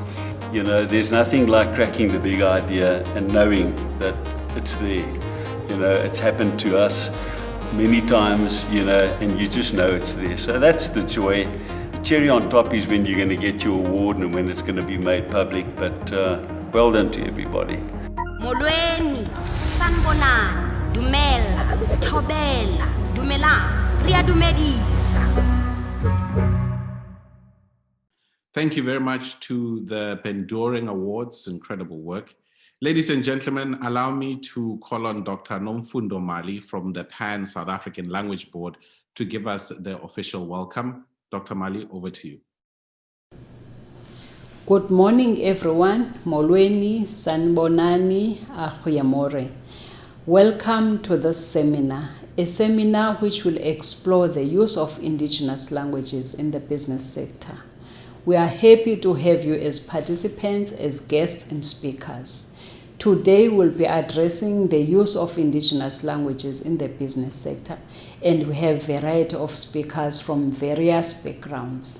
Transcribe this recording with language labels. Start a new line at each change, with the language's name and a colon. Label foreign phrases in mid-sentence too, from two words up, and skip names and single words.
English: You know, there's nothing like cracking the big idea and knowing that it's there. You know, it's happened to us many times, you know, and you just know it's there. So that's the joy. The cherry on top is when you're going to get your award and when it's going to be made public, but well done to everybody.
Xhosa: Molweni, sanbonani,
Tswana: dumela, thobela, dumela, ria dumedisa.
English: Thank you very much to the Pendoring Awards, incredible work. Ladies and gentlemen, allow me to call on Dr. Nomfundo Mali from the Pan South African Language Board to give us the official welcome. Dr. Mali, over to you. Good morning, everyone.
Xhosa: Molweni, sanbonani, ahuyamore.
English: Welcome to this seminar, a seminar which will explore the use of Indigenous languages in the business sector. We are happy to have you as participants, as guests and speakers. Today we'll be addressing the use of Indigenous languages in the business sector, and we have a variety of speakers from various backgrounds.